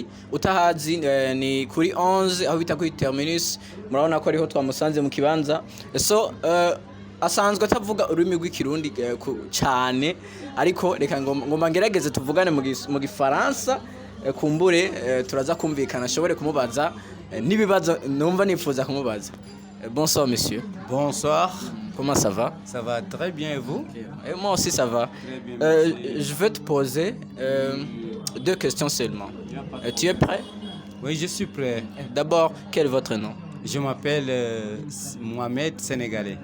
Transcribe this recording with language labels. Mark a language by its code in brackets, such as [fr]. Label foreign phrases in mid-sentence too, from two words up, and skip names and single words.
[rw] Utahazi ni kuri 11 aho bita kuri Terminus, murabona ko ariho twamusanze mu kibanza. So asanzwe atavuga ururimi rw'ikirundi cyane, ariko reka ngomba ngerageze tuvugane mu gifaransa kumbure turaza kumvikana ashobore kumubaza nibibazo numva nifuza kumubaza. [fr] Bonsoir monsieur. Bonsoir. Comment ça va? Ça va très bien et vous? Et moi aussi ça va. Je vais te poser 2 questions seulement. Tu es prêt? Oui, je suis prêt. D'abord, quel est votre nom? Je m'appelle Mohamed Sénégalais.